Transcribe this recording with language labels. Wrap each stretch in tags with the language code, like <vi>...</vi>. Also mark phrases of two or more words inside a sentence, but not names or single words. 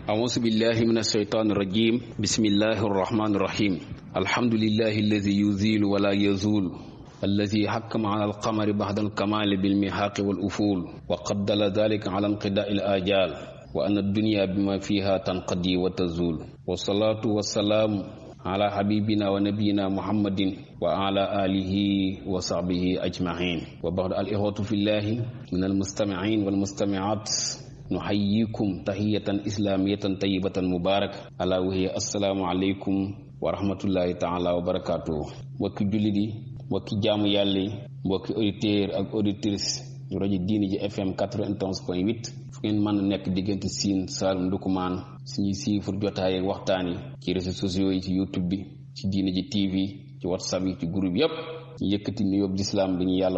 <ar>أعوذ بالله من الشيطان الرجيم بسم الله الرحمن الرحيم الحمد لله الذي يزيل ولا يزول الذي حكم على القمر بعد الكمال بالمحاق والأفول وقدل ذلك على انقضاء الآجال وأن الدنيا بما فيها تنقضي وتزول والصلاة والسلام على حبيبنا ونبينا محمد وعلى آله وصحبه أجمعين وبعد الإخوة في الله من المستمعين والمستمعات نحييكم تحية إسلامية طيبة مباركة ألا وهي السلام عليكم ورحمة الله تعالى وبركاته</ar> <wo>mbokki jullit yi mbokki jaamu yàlla yi mbokki auditeur ak auditrice rajo diini ji FM 91.8 fu ngeen mën a nekk diggante Siin Saalum Ndukumaan suñuy siifur jotaay ak waxtaan yi ci</wo> <fr>réseaux sociaux</fr> <wo>yi ci YouTube bi ci diini ji TV ci WhatsApp yi ci groupe yépp ñu yëkkati nuyoo lislaam bi ñu yàlla</wo>